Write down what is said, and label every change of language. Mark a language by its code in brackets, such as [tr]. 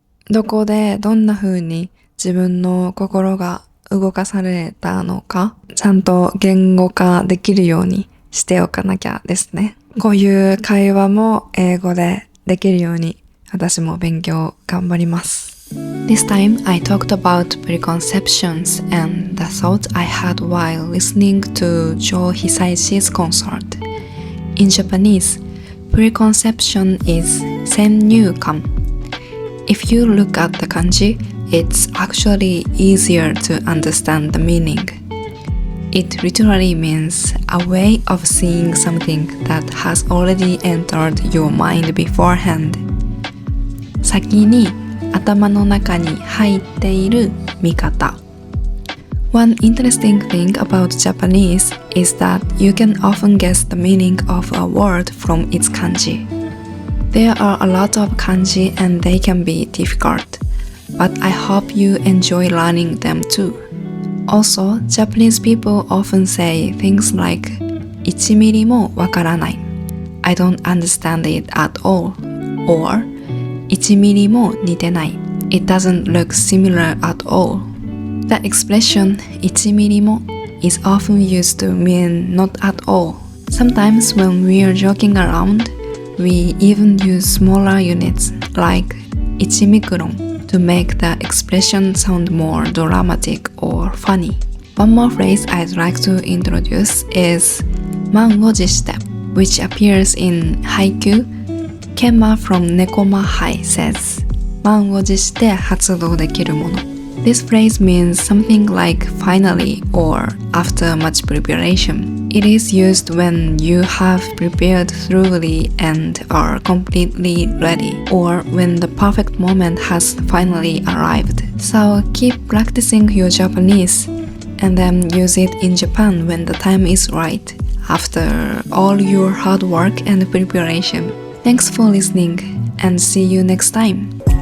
[ja] どこでどんな風に自分の心が動かされたのか、ちゃんと言語化できるようにしておかなきゃですね。こういう会話も英語でできるように私も勉強頑張ります。 [en] This time I talked about preconceptions and the thoughts I had while listening to Joe Hisaishi's concert. In Japanese, preconception is 先入観. If you look at the kanji, it's actually easier to understand the meaning. It literally means a way of seeing something that has already entered your mind beforehand. [ja] 先に頭の中に入っている見方。 [en] One interesting thing about Japanese is that you can often guess the meaning of a word from its kanji. There are a lot of kanji and they can be difficult, but I hope you enjoy learning them too. Also, Japanese people often say things like [ja] 1ミリもわからない [en] I don't understand it at all or [ja] 1ミリも似てない [en] It doesn't look similar at all. The expression [ja] 1ミリも [en] is often used to mean not at all. Sometimes when we are joking around, we even use smaller units like 1ミクロン to make the expression sound more dramatic or funny. One more phrase I'd like to introduce is [ja] 満を持して [en] which appears in Haikyuu. Kenma from Nekoma High says [ja] 満を持して発動できるもの. [en] This phrase means something like finally or after much preparation. It is used when you have prepared thoroughly and are completely ready, or when the perfect moment has finally arrived. So keep practicing your Japanese and then use it in Japan when the time is right, after all your hard work and preparation. Thanks for listening and see you next time.